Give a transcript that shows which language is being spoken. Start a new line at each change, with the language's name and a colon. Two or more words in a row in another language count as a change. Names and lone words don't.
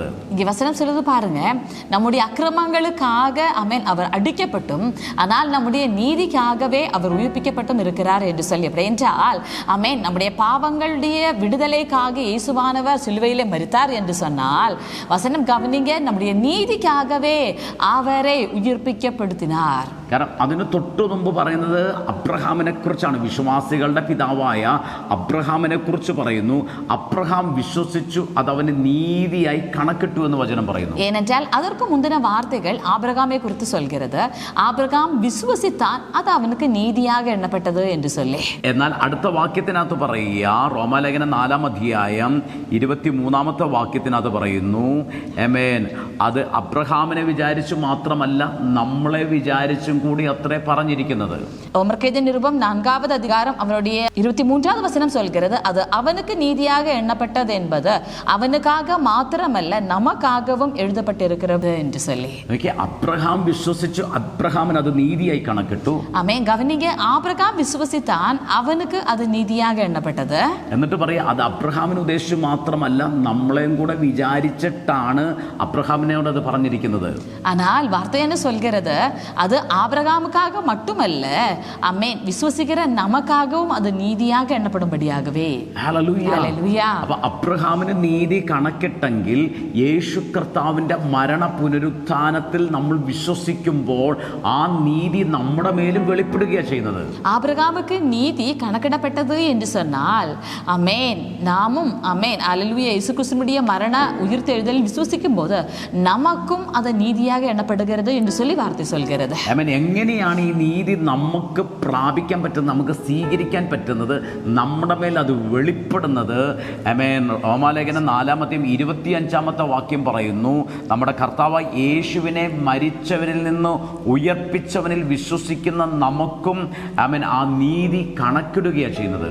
Tamil: வசனம் சொல்லுது பாருங்க, நம்முடைய அக்கிரமங்களுக்காக ஆமென் அவர் அடிக்கப்பட்டும் ஆனால் நம்முடைய நீதிக்காகவே அவர் உயிர்ப்பிக்கப்பட்டும் இருக்கிறார் என்று சொல்லி. அப்படி என்றால் ஆமென், நம்முடைய பாவங்களுடைய விடுதலைக்காக இயேசுவானவர் சிலுவையிலே மரித்தார் என்று சொன்னால் வசனம் கவனிங்க, நம்முடைய நீதிக்காகவே அவரை உயிர்ப்பிக்கப்படுத்தினார்.
Malayalam: കാരണം അതിന് തൊട്ടു മുമ്പ് പറയുന്നത് അബ്രഹാമിനെ കുറിച്ചാണ്. വിശ്വാസികളുടെ പിതാവായ അബ്രഹാമിനെ കുറിച്ച് പറയുന്നു. അബ്രഹാം വിശ്വസിച്ചു, അത് അവന് നീതിയായി കണക്കിട്ടു എന്ന് വചനം പറയുന്നു.
Tamil: ஏனென்றால் அதற்கு முந்தின வார்த்தைகள் ஆபிரகாமை குறித்து சொல்கிறது. ஆபிரகாம் விசுவசித்தான், அது அவனுக்கு நீதியாக எண்ணப்பட்டது என்று சொல்லி.
Malayalam: എന്നാൽ അടുത്ത വാക്യത്തിനകത്ത് പറയുക, റോമാലേഖനം 4-ാം അധ്യായം 23-ാമത്തെ വാക്യത്തിനകത്ത് പറയുന്നു, ആമേൻ, അത് അബ്രഹാമിനെ വിചാരിച്ചു മാത്രമല്ല നമ്മളെ വിചാരിച്ചും കൂടി അത്രേ പറഞ്ഞിരിക്കുന്നത്.
Tamil: ரோமர்க்கெழுதிய நிருபம் 4வது அதிகாரம் அவனுடைய 23வது வசனம் சொல்கிறது, அது அவனுக்கு நீதியாக எண்ணப்பட்டது என்பது அவனுக்காக மாத்திரமல்ல நமக்காகவும் எழுதப்பட்டிருக்கிறது என்று சொல்லி.
Malayalam: അബ്രഹാം വിശ്വസിച്ചു, അബ്രഹാമിന് അത് നീതിയായി കണക്കിട്ടു. ആമേൻ.
Tamil: கவனிக்க, ஆபிரகாம் விசுவசித்தான் அவனுக்கு அது நீதியாக எண்ணப்பட்டது.
Malayalam: എന്നിട്ട് പറയാ, അത് അബ്രഹാമിന് ഉദ്ദേശിച്ചു മാത്രമല്ല നമ്മളെയും കൂടെ വിചാരിച്ചിട്ടാണ് അബ്രഹാമിനോട് അത് പറഞ്ഞിരിക്കുന്നത്.
Tamil: ஆனால் வார்த்தை என்ன சொல்கிறது, அது ஆபிரகாமுக்காக மட்டுமல்ல, ஆமென், விசுவசிக்கிற நமக்காகவும் அது நீதியாக எண்ணப்படும்படியாகவே.
Malayalam: ഹല്ലേലൂയ. അപ്പൊ അബ്രഹാമിന് നീതി കണക്കിട്ടെങ്കിൽ യേശു കർത്താവിന്റെ മരണ പുനരുത്ഥാനത്തിൽ നമ്മൾ വിശ്വസിക്കുമ്പോൾ ആ നീതി നമ്മുടെ മേലും വെളിപ്പെടുകയാണ് ചെയ്യുന്നത്.
Tamil: ஆபிரகாமுக்கு நீதி கணக்கிடப்பட்டது என்று சொன்னால், ஆமென், நாமும் ஆமென் அல்லேலூயா இயேசு கிறிஸ்துவினுடைய மரண உயிர்த்தெழுதலில் விசுவசிக்கும் போது நமக்கும் அது நீதியாக எண்ணப்படுகிறது என்று சொல்லி வார்த்தை சொல்கிறது.
Malayalam: ആമേൻ. എങ്ങനെയാണ് ഈ നീതി നമുക്ക് പ്രാപിക്കാൻ പറ്റുന്നത്, നമുക്ക് സ്വീകരിക്കാൻ പറ്റുന്നത്, നമ്മുടെ മേൽ അത് വെളിപ്പെടുന്നത്? ആമേൻ. റോമാലേഖനം 4-ാം അധ്യായം 25-ാമത്തെ വാക്യം പറയുന്നു, നമ്മുടെ കർത്താവായ യേശുവിനെ മരിച്ചവരിൽ നിന്ന് ഉയർപ്പിച്ചവനിൽ വിശ്വസിക്കുന്ന നമുക്കും ആമേൻ ആ നീതി കണക്കിടുകയാണ് ചെയ്യുന്നത്.